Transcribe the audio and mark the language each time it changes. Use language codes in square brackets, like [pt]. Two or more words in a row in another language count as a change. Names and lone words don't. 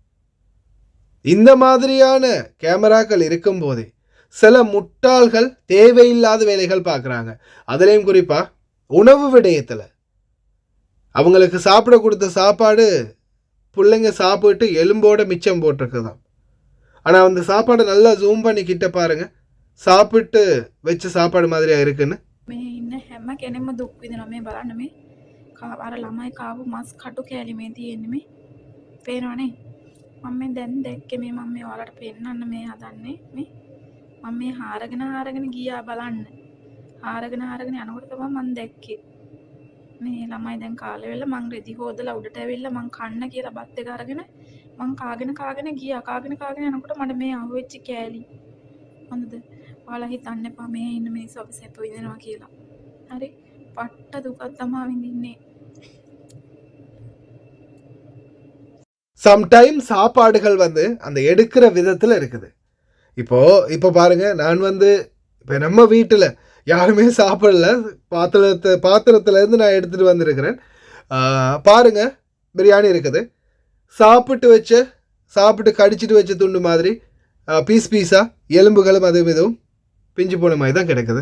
[ta] இந்த மாதிரியான கேமராக்கள் இருக்கும்போதே சில முட்டாள்கள் தேவையில்லாத வேலைகள் பார்க்குறாங்க. அதுலேயும் குறிப்பாக உணவு விடயத்தில் அவங்களுக்கு சாப்பிட கொடுத்த சாப்பாடு பிள்ளைங்க சாப்பிட்டு எலும்போட மிச்சம் போட்டிருக்குதான். ஆனால் அந்த சாப்பாடை நல்லா ஜூம் பண்ணி கிட்ட பாருங்க, சாப்பிட்டு வச்ச சாப்பாடு மாதிரியா இருக்குன்னு. [si] ඉන්න හැම කෙනෙක්ම දුක් විඳිනවා මේ බලන්න මේ අර ළමයි කාපු මස් කටු කෑලි මේ තියෙන්නේ මේ පේනවනේ මම මේ දැන් දැක්කේ මේ මම මේ ඔයාලට පෙන්නන්න මේ හදන්නේ මේ මම මේ හාරගෙන ගියා බලන්න හාරගෙන යනකොට තමයි මම දැක්කේ මේ ළමයි දැන් කාලේ වෙලා මං රෙදි හොදලා උඩට ඇවිල්ලා මං කන්න කියලා බත් එක අරගෙන මං කාගෙන ගියා කාගෙන යනකොට මට මේ අහුවෙච්ච කෑලි හොඳද ඔයාලා හිතන්න එපා මේ ඉන්න මේ සැප විඳිනවා කියලා. හරි පට්ට දුකක් තමයි විඳින්නේ. [ta] சம்டைம் சாப்பாடுகள் வந்து அந்த எடுக்கிற விதத்தில் இருக்குது. இப்போ பாருங்க, நான் வந்து இப்போ நம்ம வீட்டில் யாருமே சாப்பிடல, பாத்திரத்துலேருந்து நான் எடுத்துகிட்டு வந்திருக்கிறேன். பாருங்க, பிரியாணி இருக்குது, சாப்பிட்டு கடிச்சிட்டு வச்ச துண்டு மாதிரி பீஸாக எலும்புகளும் அதுவும் இதுவும் பிஞ்சு போன மாதிரி தான் கிடைக்குது.